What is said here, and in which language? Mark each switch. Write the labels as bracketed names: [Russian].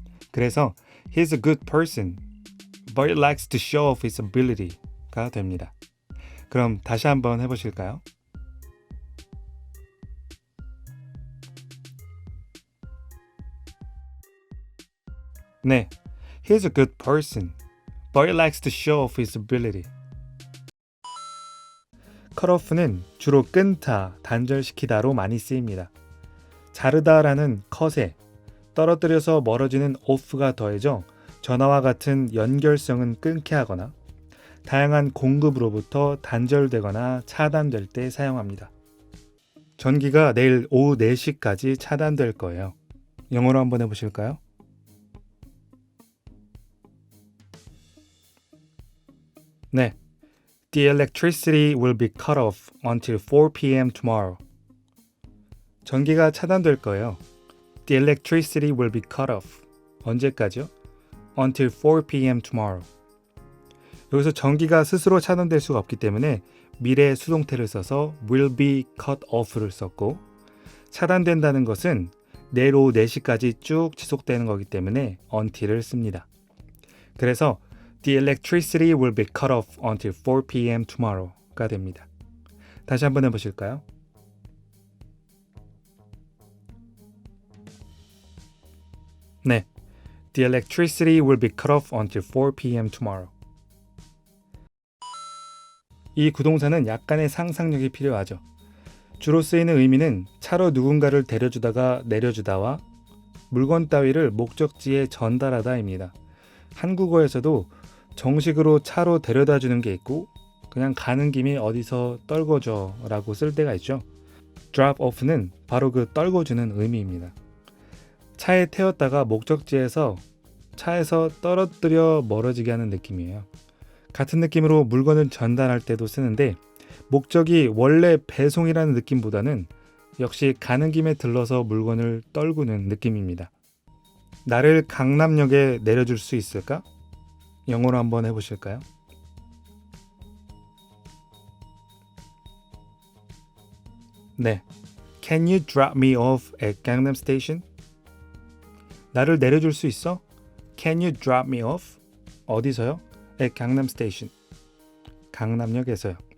[Korean] 그래서 [English] He's a good person, but he likes to show off his ability가 [Korean] 됩니다. 그럼 다시 한번 해보실까요? 네, [English] He's a good person, but he likes to show off his ability. [Korean] cut-off는 주로 끊다, 단절시키다로 많이 쓰입니다. 자르다라는 cut에 떨어뜨려서 멀어지는 off가 더해져 전화와 같은 연결성은 끊게 하거나 다양한 공급으로부터 단절되거나 차단될 때 사용합니다. 전기가 내일 오후 4시까지 차단될 거예요. 영어로 한번 해보실까요? 네. [English] The electricity will be cut off until 4 p.m. tomorrow. [Korean] 전기가 차단될 거예요. [English] The electricity will be cut off. [Korean] 언제까지요? [English] Until 4 p.m. tomorrow. [Korean] 여기서 전기가 스스로 차단될 수가 없기 때문에 미래 수동태를 써서 [English] will be cut off [Korean] 를 썼고 차단된다는 것은 내일 오후 4시까지 쭉 지속되는 거기 때문에 until을 씁니다. 그래서 [English] The electricity will be cut off until 4 p.m. [Korean] tomorrow가 됩니다. 다시 한번 해보실까요? 네, [English] The electricity will be cut off until 4 p.m. tomorrow. [Korean] 이 구동사는 약간의 상상력이 필요하죠. 주로 쓰이는 의미는 차로 누군가를 데려주다가 내려주다와 물건 따위를 목적지에 전달하다입니다. 한국어에서도 정식으로 차로 데려다 주는 게 있고 그냥 가는 김에 어디서 떨궈줘 라고 쓸 때가 있죠. drop off는 바로 그 떨궈주는 의미입니다. 차에 태웠다가 목적지에서 차에서 떨어뜨려 멀어지게 하는 느낌이에요. 같은 느낌으로 물건을 전달할 때도 쓰는데 목적이 원래 배송이라는 느낌보다는 역시 가는 김에 들러서 물건을 떨구는 느낌입니다. 나를 강남역에 내려줄 수 있을까? 영어로 한번 해보실까요? 네, [English] Can you drop me off at Gangnam Station? [Korean] 나를 내려줄 수 있어? [English] Can you drop me off? [Korean] 어디서요? [English] At Gangnam Station. [Korean] 강남역에서요.